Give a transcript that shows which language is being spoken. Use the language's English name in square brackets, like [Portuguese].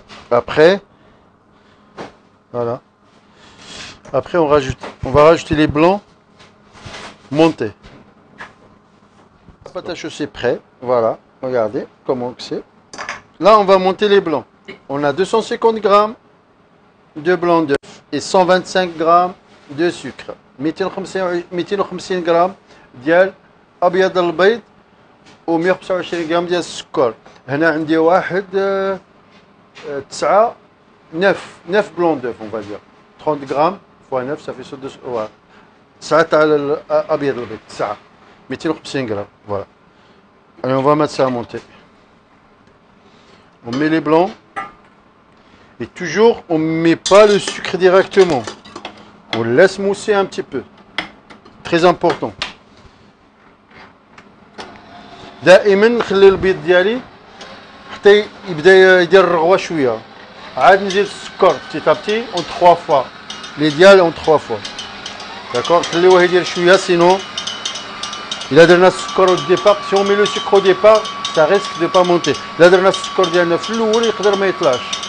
[French] Après, voilà. Après, on va rajouter les blancs montés. La pâte à choux, c'est prêt. Voilà. Regardez comment c'est. Là, on va monter les blancs. On a 250 grammes de blanc d'œuf et 125 grammes de sucre. 250 grammes [Arabic] ديال ابيض البيض و 125 غرام ديال السكر. هنا عندي واحد [French] 9 blancs d'œuf, on va dire. 30 grammes fois 9, ça fait 9 [Arabic] تاع الابيض البيض [French] 9 250 grammes. Voilà. Allez, on va mettre ça à monter. On met les blancs. Et toujours, on ne met pas le sucre directement. On laisse mousser un petit peu. Très important. [Arabic] دائما نخلي البيض ديالي حتى يبدا يدير الرغوه شويه. عاد نزيد السكر [French] petit à petit en 3 fois. Les ديال en 3 fois. D'accord. [Arabic] نخليوه يدير شويه [French] sinon [Arabic] إلا درنا السكر [French] au départ, si on met le sucre au départ, ça risque de pas monter. [Arabic] إلا درنا السكر ديالنا في الأول يقدر ما يطلعش.